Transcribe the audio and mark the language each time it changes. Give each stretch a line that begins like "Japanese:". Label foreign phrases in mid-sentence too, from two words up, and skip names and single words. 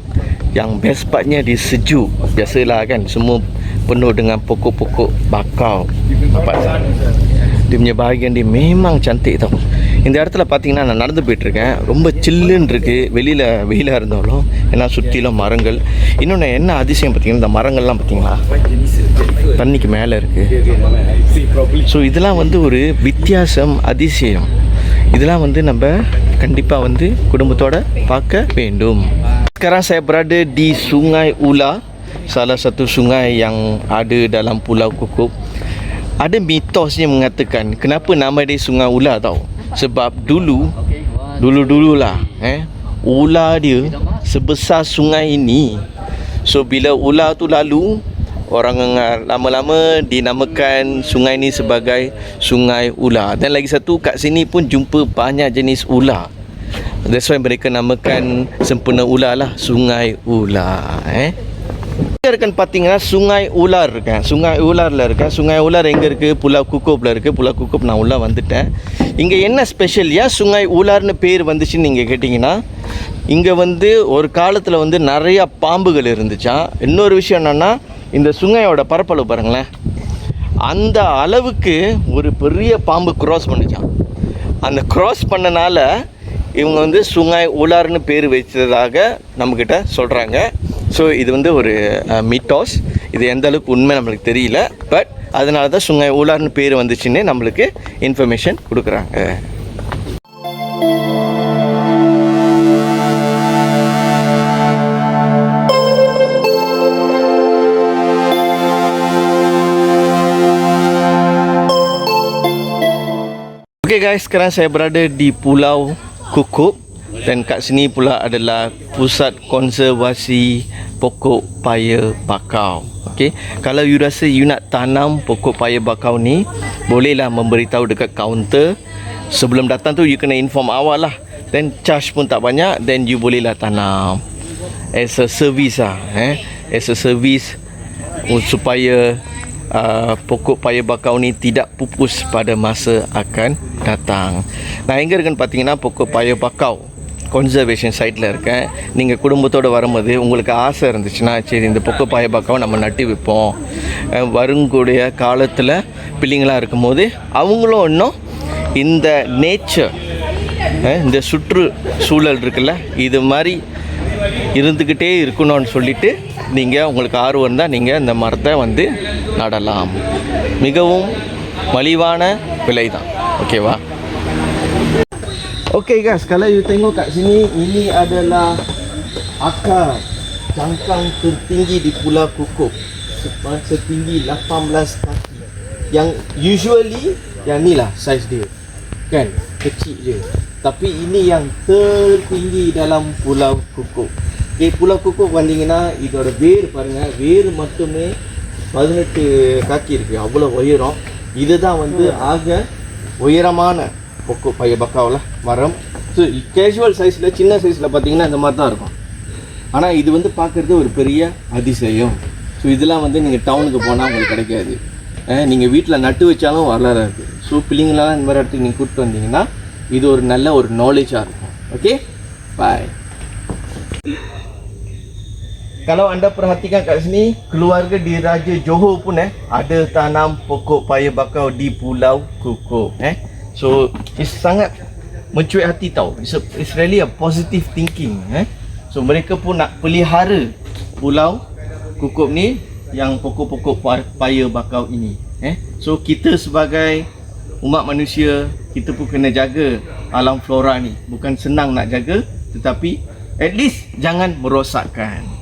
Malay: Yang best partnya dia sejuk. Biasalah kan, semua penuh dengan pokok-pokok bakau. Nampak tak? Dia punya bahagian dia memang cantik tau.
Tamil: இந்த இடத்துல பார்த்தீங்கன்னா நான் நடந்து போயிட்டுருக்கேன். ரொம்ப சில்லுன்னு இருக்குது. வெயிலாக இருந்தாலும் ஏன்னா சுற்றிலும் மரங்கள். இன்னொன்று என்ன அதிசயம் பார்த்தீங்கன்னா, இந்த மரங்கள்லாம் பார்த்தீங்களா தண்ணிக்கு மேலே இருக்குது. ஸோ இதெல்லாம் வந்து ஒரு வித்தியாசம், அதிசயம். இதெல்லாம் வந்து நம்ம கண்டிப்பாக வந்து குடும்பத்தோட பார்க்க வேண்டும்.
Malay: Sekarang saya berada di Sungai Ula, salah satu sungai yang ada dalam Pulau Kukup. Ada mitosnya mengatakan kenapa nama dia Sungai Ula tau. Sebab dululah ular dia sebesar sungai ini. So bila ular tu lalu, orang lama-lama dinamakan sungai ni sebagai Sungai Ular. Dan lagi satu, kat sini pun jumpa banyak jenis ular.
English: That's why
Malay: mereka namakan sempena ular lah Sungai Ular.
Tamil: Kan பார்த்தீங்கன்னா Sungai Ular kan. Sungai Ularல இருக்கேன். Sungai Ular எங்க இருக்கு? Pulau Kukupல இருக்கு. Pulau Kukup நான் உள்ள வந்துட்டேன். இங்க என்ன ஸ்பெஷல்? ஏன் Sungai Ularன்னு பேர் வந்துச்சுன்னு நீங்க கேட்டிங்கன்னா, இங்க வந்து ஒரு காலத்துல வந்து நிறைய பாம்புகள் இருந்துச்சாம். இன்னொரு விஷயம் என்னன்னா, இந்த சுங்கையோட பரப்பளவு பாருங்களேன், அந்த அளவுக்கு ஒரு பெரிய பாம்பு கிராஸ் பண்ணுச்சான். அந்த கிராஸ் பண்ணனால இவங்க வந்து Sungai Ularன்னு பேர் வச்சதாக நம்மக்கிட்ட சொல்கிறாங்க. ஸோ இது வந்து ஒரு மிட்டாஸ். இது எந்த அளவுக்கு உண்மை நம்மளுக்கு தெரியல. பட் அதனால தான் Sungai Ularன்னு பேர் வந்துச்சுன்னு நம்மளுக்கு இன்ஃபர்மேஷன் கொடுக்குறாங்க.
English: Okay guys,
Malay: sekarang saya berada di Pulau Kukup dan kat sini pula adalah pusat konservasi pokok paya bakau. Okay, kalau you rasa you nak tanam pokok paya bakau ni, bolehlah memberitahu dekat kaunter. Sebelum datang tu you kena inform awal lah.
English: Then charge
Malay: pun tak banyak, then you bolehlah tanam
English: as a service
Malay: lah,
English: as a service
Malay: supaya pokok paya bakau ni tidak pupus pada masa akan datang.
Tamil: நான் எங்கே இருக்குன்னு பார்த்தீங்கன்னா,
Malay: pokok paya bakau
English: conservation siteல
Malay: இருக்கேன்.
Tamil: நீங்கள் குடும்பத்தோடு வரும்போது உங்களுக்கு ஆசை இருந்துச்சுன்னா, சரி இந்த
Malay: pokok paya bakau
Tamil: நம்ம நட்டி வைப்போம், வருங்கூடிய காலத்தில் பிள்ளைங்களாக இருக்கும்போது அவங்களும் இன்னும் இந்த நேச்சர், இந்த சுற்றுச்சூழல் இருக்குல்ல, இது மாதிரி இருந்துக்கிட்டே இருக்கணும்னு சொல்லிட்டு நீங்கள் உங்களுக்கு ஆர்வம் இருந்தால் நீங்கள் இந்த மரத்தை வந்து நடலாம். மிகவும் மலிவான விலை தான். ஓகேவா?
English: Okay guys,
Malay: kalau you tengok kat sini, ini adalah akar cangkang tertinggi di Pulau Kukup, setinggi 18 kaki. Yang usually yang ni lah saiz dia, kan, kecil je. Tapi ini yang tertinggi dalam Pulau Kukup.
Tamil: Okay, Pulau Kukup வந்தீங்கன்னா இதோட வேர் பாருங்க, வேர் மட்டுமே 18 kaki இருக்கு. அவ்வளவு உயரம். இதுதான் வந்து ஆக உயரமான
Malay: pokok paya bakau lah,
Tamil: மரம்.
English: So casual size
Tamil: சின்ன சைஸில் பார்த்தீங்கன்னா இந்த மாதிரி தான் இருக்கும். ஆனால் இது வந்து பார்க்குறது ஒரு பெரிய அதிசயம். ஸோ இதெல்லாம் வந்து நீங்கள் டவுனுக்கு போனால் உங்களுக்கு கிடைக்காது. நீங்கள் வீட்டில் நட்டு வச்சாலும் வளராது. ஸோ பிள்ளைங்களெல்லாம் இந்த மாதிரி இடத்துக்கு நீங்கள் கூப்பிட்டு வந்தீங்கன்னா இது ஒரு நல்ல ஒரு நாலேஜாக இருக்கும்.
English: Okay, bye.
Malay: Kalau anda perhatikan kat sini, keluarga di Raja Johor pun ada tanam pokok paya bakau di Pulau Kukup.
English: So it's
Malay: sangat mencuit hati tau.
English: It's really a positive thinking.
Malay: So mereka pun nak pelihara Pulau Kukup ni, yang pokok-pokok paya bakau ini. So kita sebagai umat manusia, kita pun kena jaga alam flora ni. Bukan senang nak jaga, tetapi
English: at least
Malay: jangan merosakkan.